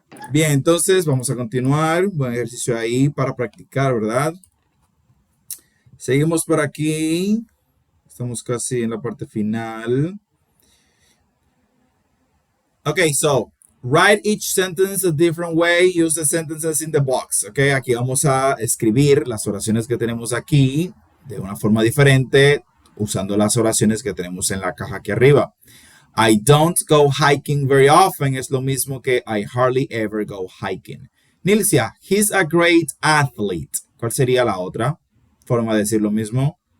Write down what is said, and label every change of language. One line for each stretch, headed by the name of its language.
Spanish: Bien, entonces vamos a continuar. Buen ejercicio ahí para practicar, ¿verdad? Seguimos por aquí. Estamos casi en la parte final.
English: Okay, so write each sentence a different way. Use the sentences in the box.
Spanish: Okay, aquí vamos a escribir las oraciones que tenemos aquí de una forma diferente usando las oraciones que tenemos en la caja aquí arriba.
English: I don't go hiking very often
Spanish: es lo mismo que
English: I hardly ever go hiking. Nilcia, he's a great athlete.
Spanish: ¿Cuál sería la otra forma de decir lo mismo?